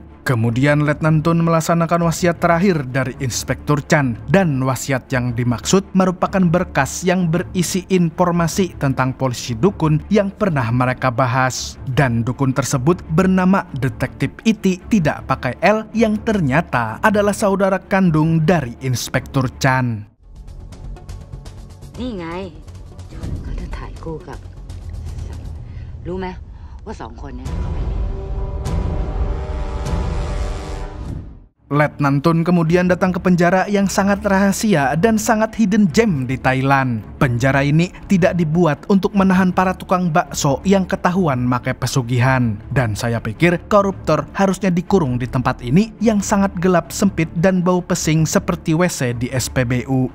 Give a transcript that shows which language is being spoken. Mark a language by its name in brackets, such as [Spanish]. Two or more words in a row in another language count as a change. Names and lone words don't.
[Indonesian] Kemudian Letnan Tun melaksanakan wasiat terakhir dari Inspektur Chan, dan wasiat yang dimaksud merupakan berkas yang berisi informasi tentang polisi dukun yang pernah mereka bahas. Dan dukun tersebut bernama Detektif Iti tidak pakai L yang ternyata adalah saudara kandung dari Inspektur Chan. [Thai] นี่ไงเขาจะถ่ายคู่กับรู้ไหมว่า2 คนเนี้เขาเป็น [Indonesian] Letnan Tun kemudian datang ke penjara yang sangat rahasia dan sangat [English] hidden gem [Indonesian] di Thailand. Penjara ini tidak dibuat untuk menahan para tukang bakso yang ketahuan pakai pesugihan. Dan saya pikir koruptor harusnya dikurung di tempat ini yang sangat gelap, sempit, dan bau pesing seperti WC di SPBU.